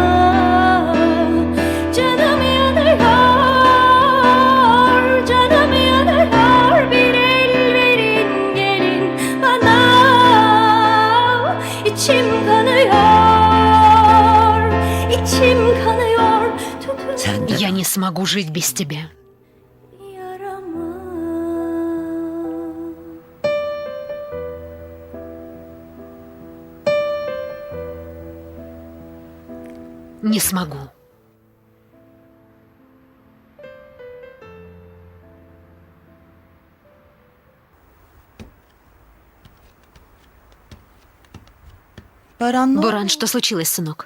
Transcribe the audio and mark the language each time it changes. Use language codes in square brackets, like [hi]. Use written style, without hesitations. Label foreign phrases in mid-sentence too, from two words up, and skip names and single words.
[tr] Canım yanıyor, canım yanıyor, bir el verin gelin bana. İçim kanıyor, içim kanıyor, Sen de [ru] Я не смогу жить без тебя. [tr] yarama. [ru] Не смогу. Буран, что случилось, сынок?